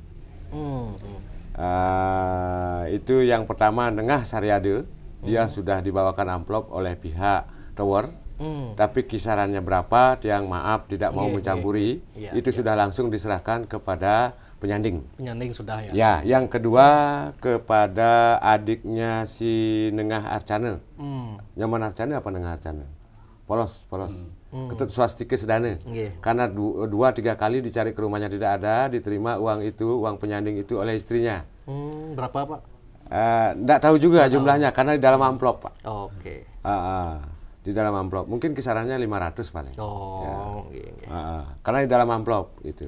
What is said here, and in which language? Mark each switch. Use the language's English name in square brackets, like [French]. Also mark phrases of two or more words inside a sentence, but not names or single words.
[Indonesian] Itu yang pertama Nengah Saryade, dia sudah dibawakan amplop oleh pihak tower. Tapi kisarannya berapa, yang maaf tidak mau mencampuri, itu sudah langsung diserahkan kepada penyanding. Penyanding sudah ya. Ya, yang kedua kepada adiknya si Nengah Arcana. Nyaman Arcana apa Nengah Arcana? Polos. Ketut swastike sedane. Karena 2-3 kali dicari ke rumahnya tidak ada, diterima uang penyanding itu oleh istrinya. Berapa Pak? Nggak tahu juga jumlahnya, karena di dalam amplop Pak. Oke. Di dalam amplop, mungkin kisarannya 500 paling. Karena di dalam amplop itu.